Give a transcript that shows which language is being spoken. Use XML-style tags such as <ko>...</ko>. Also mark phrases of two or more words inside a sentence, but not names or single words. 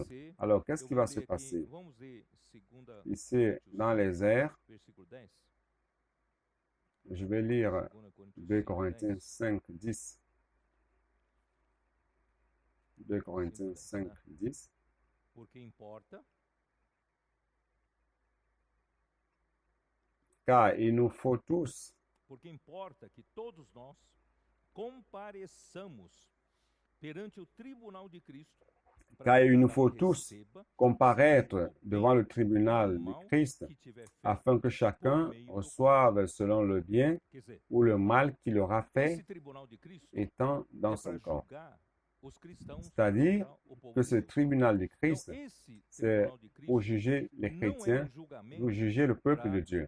<fr>Alors, qu'est-ce qui va se passer? Ici, dans les airs, je vais lire 2 Corinthiens 5, 10. 2 Corinthiens 5, 10. Car il nous faut tous,</fr> <pt>porque importa que todos nós compareçamos perante o tribunal de Cristo,</pt> <fr>car il nous faut tous comparaître devant le tribunal de Christ, afin que chacun reçoive selon le bien ou le mal qu'il aura fait étant dans son corps. C'est-à-dire que ce tribunal de Christ, c'est pour juger les chrétiens, pour juger le peuple de Dieu.</fr>